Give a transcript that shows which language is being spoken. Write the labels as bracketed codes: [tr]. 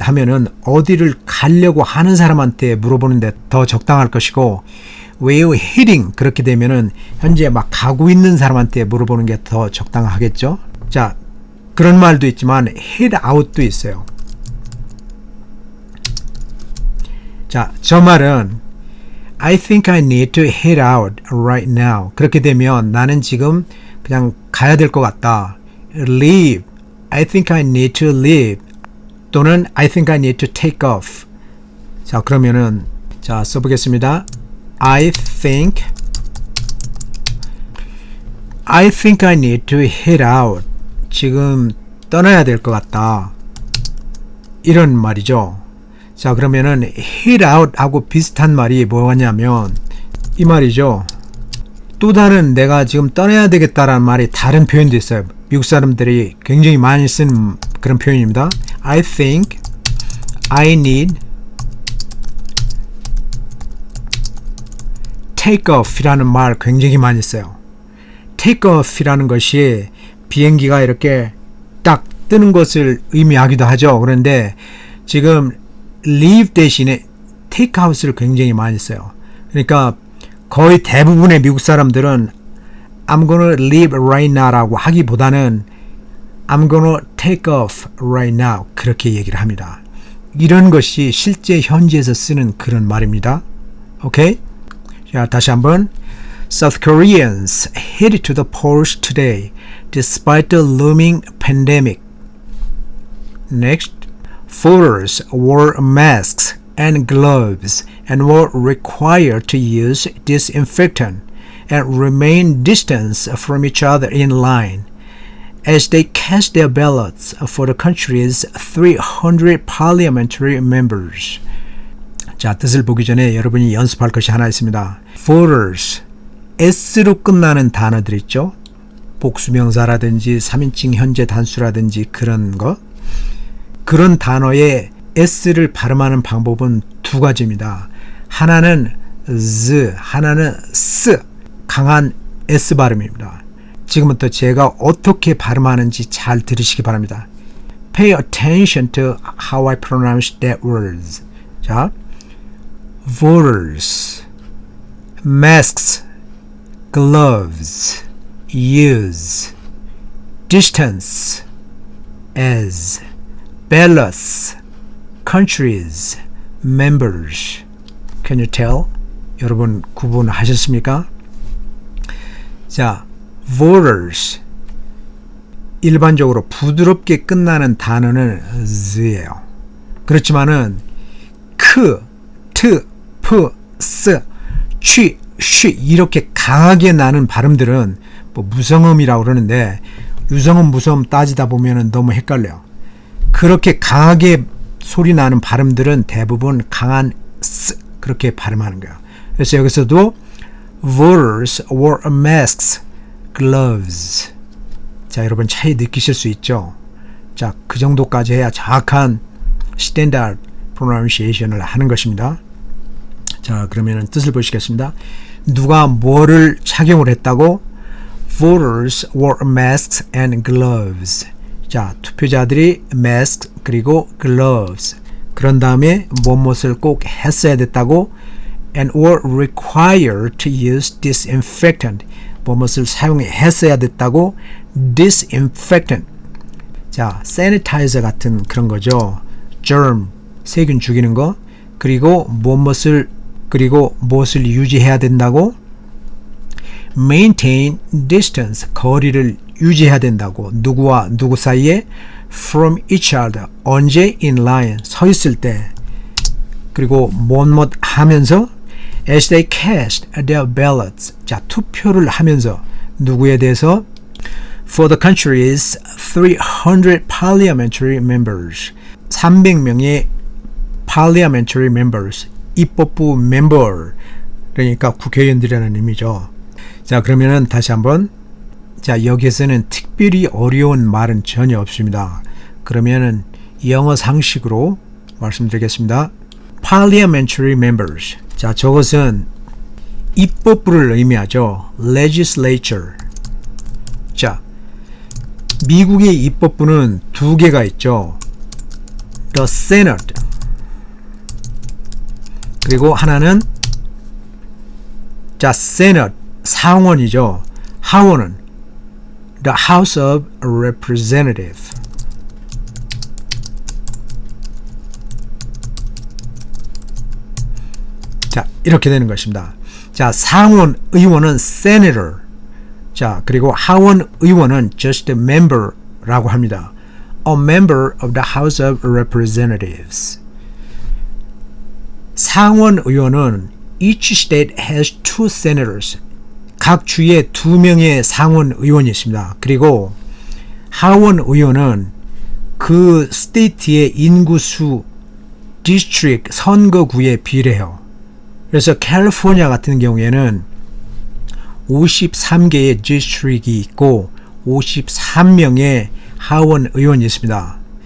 [ko] 하면은 어디를 가려고 하는 사람한테 물어보는데 더 적당할 것이고, [en] Where are you heading? [ko] 그렇게 되면은 현재 막 가고 있는 사람한테 물어보는 게 더 적당하겠죠. 자, 그런 말도 있지만 head out도 있어요. 자, 저 말은 [en] I think I need to head out right now. [ko] 그렇게 되면 나는 지금 그냥 가야 될 것 같다. [en] Leave. I think I need to leave. 또는 I think I need to take off. [ko] 자, 그러면은 자, 써보겠습니다. [en] I think I need to head out. [ko] 지금 떠나야 될 것 같다. 이런 말이죠. 자, 그러면은 head out 하고 비슷한 말이 뭐냐면 이 말이죠. 또 다른 내가 지금 떠나야 되겠다라는 말이 다른 표현도 있어요. 미국 사람들이 굉장히 많이 쓰는 그런 표현입니다. [en] I think I need take off [ko] 이라는 말 굉장히 많이 써요. take off 이라는 것이 비행기가 이렇게 딱 뜨는 것을 의미하기도 하죠. 그런데 지금 leave 대신에 take out을 굉장히 많이 써요. 그러니까 거의 대부분의 미국 사람들은 [en] I'm gonna leave right now [ko] 라고 하기보다는 [en] I'm gonna take off right now [ko] 그렇게 얘기를 합니다. 이런 것이 실제 현지에서 쓰는 그런 말입니다. 오케이? 자, 다시 한번 [en] South Koreans headed to the polls today despite the looming pandemic. Next, voters wore masks and gloves and were required to use disinfectant and remain distance from each other in line as they cast their ballots for the country's 300 parliamentary members. [ko] 자, 뜻을 보기 전에 여러분이 연습할 것이 하나 있습니다. voters, S로 끝나는 단어들 있죠. 복수명사라든지 3인칭 현재 단수라든지 그런 거. 그런 단어에 S를 발음하는 방법은 두 가지입니다. 하나는 Z, 하나는 S, 강한 S 발음입니다. 지금부터 제가 어떻게 발음하는지 잘 들으시기 바랍니다. [en] Pay attention to how I pronounce that words. 자, voters, masks, gloves, use, distance, as, ballots, countries, members. Can you tell? [ko] 여러분 구분하셨습니까? [en] 자, voters. [ko] 일반적으로 부드럽게 끝나는 단어는 z예요. 그렇지만은 크, 트, 프, 스, 취, 쉬 이렇게 강하게 나는 발음들은 뭐 무성음이라고 그러는데 유성음, 무성음 따지다 보면은 너무 헷갈려요. 그렇게 강하게 소리 나는 발음들은 대부분 강한 스 그렇게 발음하는 거예요. 그래서 여기서도 voters wore masks, gloves. 자, 여러분 차이 느끼실 수 있죠? 자, 그 정도까지 해야 정확한 스탠다드 pronunciation을 하는 것입니다. 자, 그러면 뜻을 보시겠습니다. 누가 뭐를 착용을 했다고? [en] Voters wore masks and gloves. [ko] 자, 투표자들이 mask 그리고 gloves. 그런 다음에 무엇을 꼭 했어야 됐다고? [en] And were required to use disinfectant. [ko] 무엇을 사용했어야 됐다고? disinfectant. 자, sanitizer 같은 그런 거죠. germ, 세균 죽이는 거. 그리고 무엇을 유지해야 된다고? [en] maintain distance, [ko] 거리를 유지해야 된다고. 누구와 누구 사이에? [en] from each other, [ko] 언제? [en] in line, [ko] 서 있을 때. 그리고 뭐뭐 하면서? [en] as they cast their ballots, [ko] 자, 투표를 하면서 누구에 대해서? [en] for the country's 300 parliamentary members, [ko] 300명의 parliamentary members, 입법부 멤버, 그러니까 국회의원들이라는 의미죠. 자, 그러면은 다시 한번. 자, 여기에서는 특별히 어려운 말은 전혀 없습니다. 그러면은 영어 상식으로 말씀드리겠습니다. [en] Parliamentary members. [ko] 자, 저것은 입법부를 의미하죠. [en] Legislature. [ko] 자, 미국의 입법부는 두 개가 있죠. [en] The Senate. [ko] 그리고 하나는 자, Senate, 상원이죠. 하원은 [en] The House of Representatives. [ko] 자, 이렇게 되는 것입니다. 자, 상원 의원은 senator. 자, 그리고 하원 의원은 [en] just a member [ko] 라고 합니다. [en] A member of the House of Representatives. [ko] 상원 의원은 [en] each state has two senators. [ko] 각 주에 2명의 상원 의원이 있습니다. 그리고 하원 의원은 그 스테이트의 인구수 디스트릭 선거구에 비례해요. 그래서 캘리포니아 같은 경우에는 53개의 디스트릭이 있고 53명의 하원 의원이 있습니다.